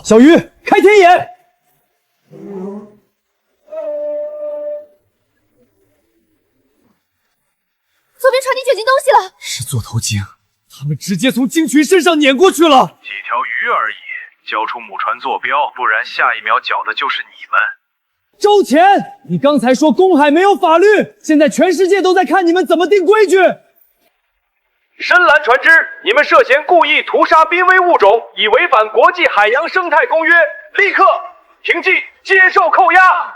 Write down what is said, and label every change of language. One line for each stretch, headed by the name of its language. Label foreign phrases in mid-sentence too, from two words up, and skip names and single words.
Chinese: 小魚，開天眼！左邊船底卷進東西了，是座頭鯨，他們直接從鯨群身上碾過去了。幾條魚而已，交出母船坐標，不然下一秒繳的就是你們。周潜，你刚才说公海没有法律，现在全世界都在看你们怎么定规矩。深蓝船只，你们涉嫌故意屠杀濒危物种，已违反国际海洋生态公约，立刻停机，接受扣押。